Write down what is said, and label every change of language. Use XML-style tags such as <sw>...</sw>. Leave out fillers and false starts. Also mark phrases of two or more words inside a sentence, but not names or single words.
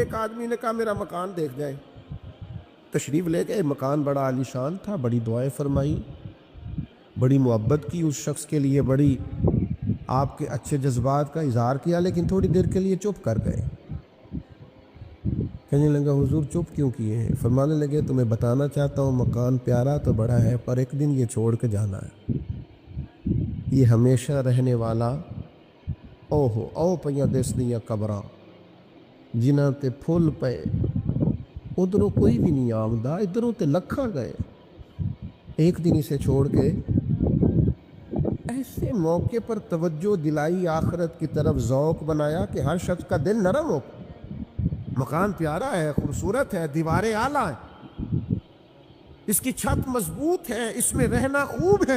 <ur>ایک آدمی نے کہا میرا مکان دیکھ جائے، تشریف لے گئے، مکان بڑا عالیشان تھا، بڑی دعائیں فرمائی، بڑی محبت کی اس شخص کے لیے، بڑی آپ کے اچھے جذبات کا اظہار کیا، لیکن تھوڑی دیر کے لیے چپ کر گئے۔ کہنے لگا حضور چپ کیوں کیے ہیں؟ فرمانے لگے تمہیں بتانا چاہتا ہوں مکان پیارا تو بڑا ہے پر ایک دن یہ چھوڑ کے جانا ہے، یہ ہمیشہ رہنے والا</ur> <pa>او پہ دس دیا قبراں جنہاں تے پھول پے، ادھروں کوئی بھی نہیں آمدہ، ادھروں تے لکھاں گئے،</pa> <ur>ایک دن اسے چھوڑ کے۔ ایسے موقع پر توجہ دلائی، آخرت کی طرف ذوق بنایا کہ ہر شخص کا دل نرم ہو۔ مکان پیارا ہے، خوبصورت ہے، دیواریں اعلیٰ ہیں، اس کی چھت مضبوط ہے، اس میں رہنا خوب ہے،</ur>